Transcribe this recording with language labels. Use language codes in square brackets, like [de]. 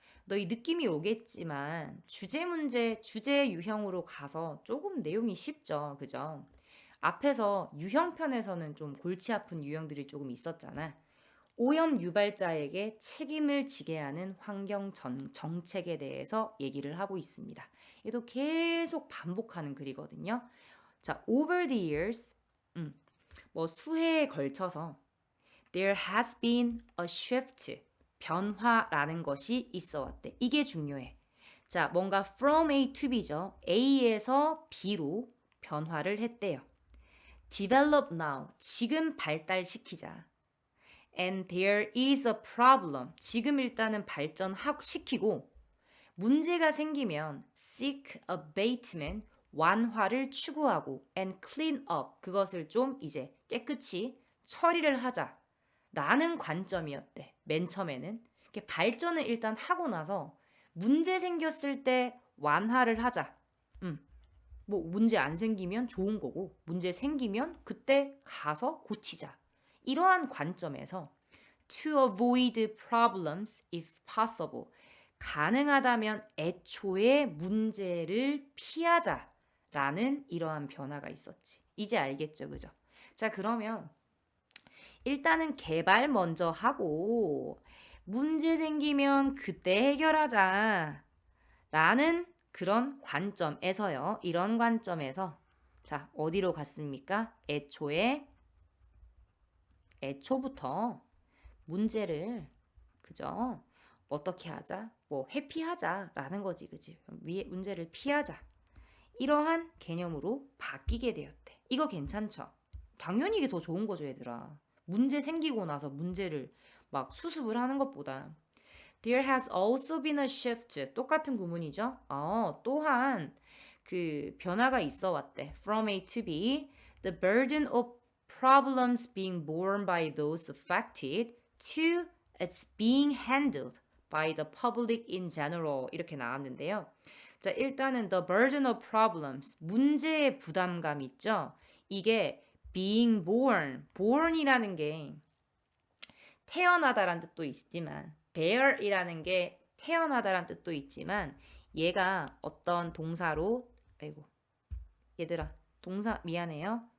[ko] 너희 느낌이 오겠지만 주제 문제, 주제 유형으로 가서 조금 내용이 쉽죠, 그죠? 앞에서 유형편에서는 좀 골치 아픈 유형들이 조금 있었잖아. 오염 유발자에게 책임을 지게 하는 환경 정책에 대해서 얘기를 하고 있습니다. 얘도 계속 반복하는 글이거든요. [en] 자, over the years, [ko] 수해에 걸쳐서 [en] there has been a shift, [ko] 변화라는 것이 있어 왔대. 이게 중요해. 자, 뭔가 [en] from A to B [ko] 죠. A에서 B로 변화를 했대요. [en] develop now, [ko] 지금 발달시키자. [en] And there is a problem. [ko] 지금 일단은 발전시키고 문제가 생기면 [en] seek abatement, [ko] 완화를 추구하고 [en] and clean up, [ko] 그것을 좀 이제 깨끗이 처리를 하자라는 관점이었대. 맨 처음에는. 이렇게 발전을 일단 하고 나서 문제 생겼을 때 완화를 하자. 뭐 문제 안 생기면 좋은 거고 문제 생기면 그때 가서 고치자. 이러한 관점에서 [en] to avoid problems if possible. [ko] 가능하다면 애초에 문제를 피하자라는 이러한 변화가 있었지. 이제 알겠죠, 그죠? 자, 그러면 일단은 개발 먼저 하고 문제 생기면 그때 해결하자. 라는 그런 관점에서요. 이런 관점에서 자, 어디로 갔습니까? 애초부터 문제를 그죠? 어떻게 하자? 뭐 회피하자라는 거지, 그지? 문제를 피하자. 이러한 개념으로 바뀌게 되었대. 이거 괜찮죠? 당연히 이게 더 좋은 거죠, 얘들아. 문제 생기고 나서 문제를 막 수습을 하는 것보다. [en] There has also been a shift. [ko] 똑같은 구문이죠. 또한 그 변화가 있어 왔대. [en] From A to B, the burden of problems being borne by those affected to its being handled by the public in general. [ko] 이렇게 나왔는데요. 자, 일단은 [en] the burden of problems, [ko] 문제의 부담감 있죠? 이게 being born이라는 게 태어나다란 뜻도 있지만 bear이라는 게 태어나다란 뜻도 있지만 얘가 어떤 동사로 아이고 얘들아 동사 미안해요.